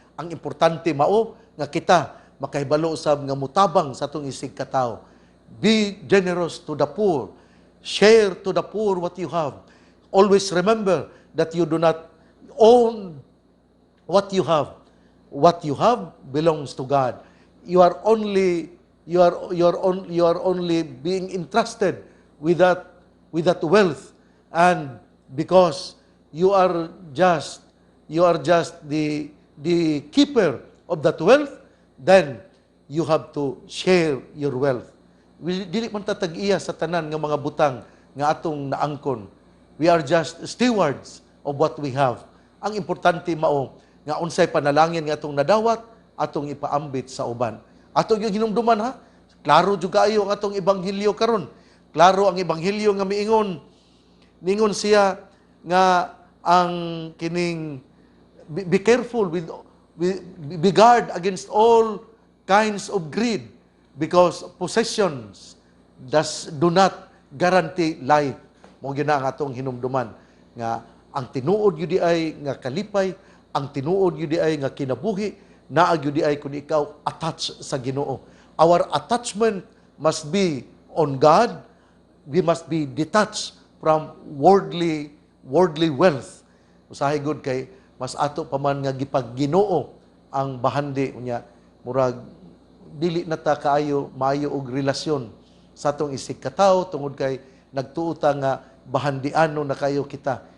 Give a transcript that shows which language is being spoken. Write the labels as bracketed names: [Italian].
[Cebuano] Ang importante mao nga kita makahibalo usab nga mutabang sa atong isig katawo. [English] Be generous to the poor. Share to the poor what you have. Always remember that you do not own what you have. What you have belongs to God. You are only being entrusted with that wealth, and because you are just the keeper of that wealth, then you have to share your wealth. [Cebuano] Dili man tatag-iya sa tanan nga mga butang nga atong naangkon. [English] We are just stewards of what we have. [Cebuano] Ang importante mao nga unsay panalangin nga atong nadawat, atong ipaambit sa uban. Atong yung hinumduman ha. Klaro jud kaayo ang atong ebanghelyo karon. Klaro ang ebanghelyo nga ningon siya nga ang kining [English] be careful be guard against all kinds of greed, because possessions do not guarantee life. [Cebuano] Mo gyud na ang atong hinumduman nga ang tinuod gyud ay nga kalipay, ang tinuod gyud ay nga kinabuhi, naa gyud ay kun ikaw attached sa Ginoo. [English] Our attachment must be on God. We must be detached from worldly wealth. [Cebuano] Usahay gud kay mas ato pa man nga gipagginoo ang bahandi unya, murag dili na ta kaayo maayo og relasyon sa atong isig katawo tungod kay nagtuota nga bahandiano na kayo kita.